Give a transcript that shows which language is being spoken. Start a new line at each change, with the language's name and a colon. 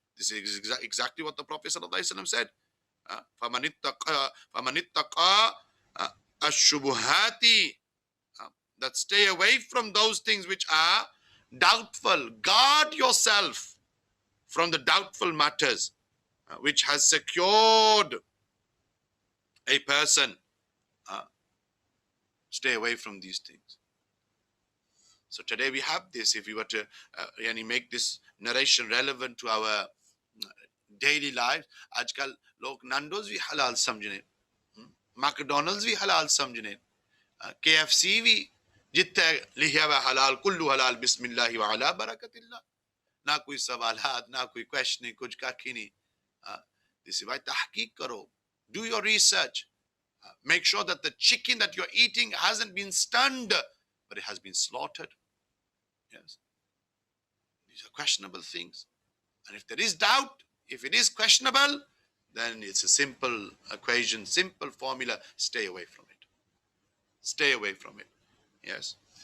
English: This is exactly what the Prophet ﷺ said.
Arabic: فَمَنِ اتَّقَى الشُّبُهَاتِ,
English: that stay away from those things which are doubtful. Guard yourself from the doubtful matters which has secured a person. Stay away from these things. So today we have this. If we were to make this narration relevant to our daily lives,
Hindi: आजकल लोग Nando's भी halal समझने, McDonald's भी halal समझने, KFC भी जितने लिखा हुआ halal, कुल्लू halal,
Arabic: बिस्मिल्लाह व अला बरकतिल्लाह,
Hindi: ना कोई सवालात, ना कोई question, कुछ काकी नहीं.
English: This is why
Hindi: tahqiq करो.
English: Do your research. Make sure that the chicken that you're eating hasn't been stunned, but it has been slaughtered. Yes. These are questionable things. And if there is doubt, if it is questionable, then it's a simple equation, simple formula. Stay away from it. Stay away from it. Yes.